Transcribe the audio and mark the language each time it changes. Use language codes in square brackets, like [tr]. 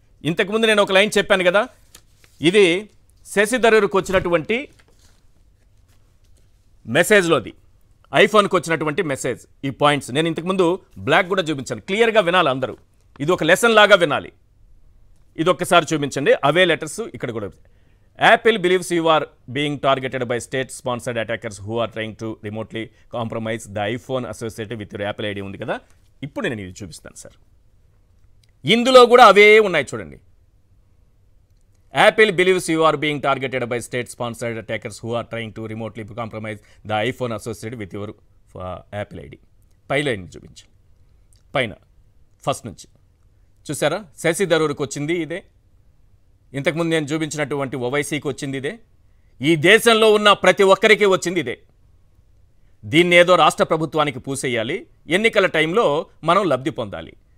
[te] ఇంతకుముందు నేను ఒక లైన్ చెప్పాను కదా, ఇది శశి థరూర్కి వచ్చినటువంటి మెసేజ్లోది, ఐఫోన్కి వచ్చినటువంటి మెసేజ్. ఈ పాయింట్స్ నేను ఇంతకుముందు బ్లాక్ కూడా చూపించాను, క్లియర్గా వినాలి అందరూ, ఇది ఒక లెసన్ లాగా వినాలి. ఇది ఒక్కసారి చూపించండి, అవే లెటర్స్ ఇక్కడ కూడా. [en] Apple believes you are being targeted by state-sponsored attackers who are trying to remotely compromise the iPhone associated with your Apple ID [te] ఉంది కదా. ఇప్పుడు నేను ఇది చూపిస్తాను సార్. ఇందులో కూడా అవే ఉన్నాయి చూడండి. [en] Apple believes you are being targeted by state-sponsored attackers who are trying to remotely compromise the iPhone associated with your Apple ID. [te] Pi line చూపించండి. పైన ఫస్ట్ నుంచి చూసారా, శశి థరూర్కి వచ్చింది ఇదే, ఇంతకుముందు నేను చూపించినటువంటి ఓవైసీకి వచ్చింది ఇదే, ఈ దేశంలో ఉన్న ప్రతి ఒక్కరికి వచ్చింది ఇదే. దీన్ని ఏదో రాష్ట్ర ప్రభుత్వానికి పూసేయాలి, ఎన్నికల టైంలో మనం లబ్ధి పొందాలి.